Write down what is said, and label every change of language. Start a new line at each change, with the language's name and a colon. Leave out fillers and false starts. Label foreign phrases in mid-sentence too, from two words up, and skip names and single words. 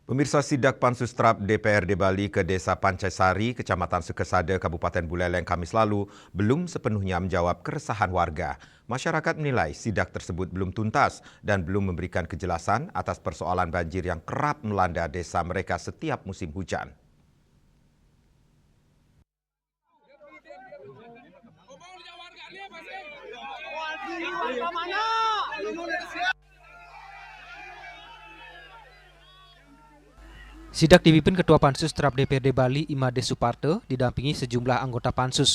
Indonesian: Pemirsa, sidak Pansus Trap DPRD Bali ke Desa Pancasari, Kecamatan Sukesada, Kabupaten Buleleng Kamis lalu belum sepenuhnya menjawab keresahan warga. Masyarakat menilai sidak tersebut belum tuntas dan belum memberikan kejelasan atas persoalan banjir yang kerap melanda desa mereka setiap musim hujan. Sidak dipimpin Ketua Pansus Trap DPRD Bali Imade Suparto didampingi sejumlah anggota Pansus.